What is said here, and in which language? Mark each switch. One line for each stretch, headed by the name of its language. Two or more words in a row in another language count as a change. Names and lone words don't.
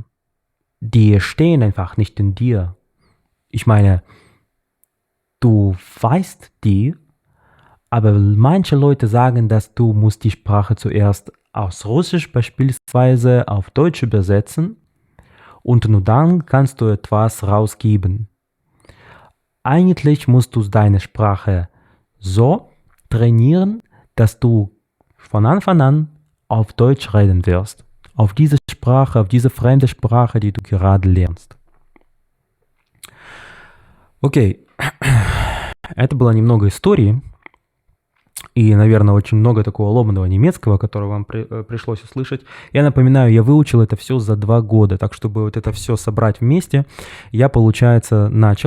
German: Die stehen einfach nicht in dir. Ich meine, du weißt die, aber manche Leute sagen, dass du musst die Sprache zuerst aus Russisch beispielsweise auf Deutsch übersetzen und nur dann kannst du etwas rausgeben. Eigentlich musst du deine Sprache so trainieren, dass du von Anfang an auf Deutsch reden wirst. Auf diese Sprache, auf diese fremde Sprache, die du gerade lernst.
Russian: Окей, это было немного истории и, наверное, очень много такого ломаного немецкого, которое вам пришлось услышать. Я напоминаю, я выучил это все за 2 года, так чтобы вот это все собрать вместе, я, получается, начал.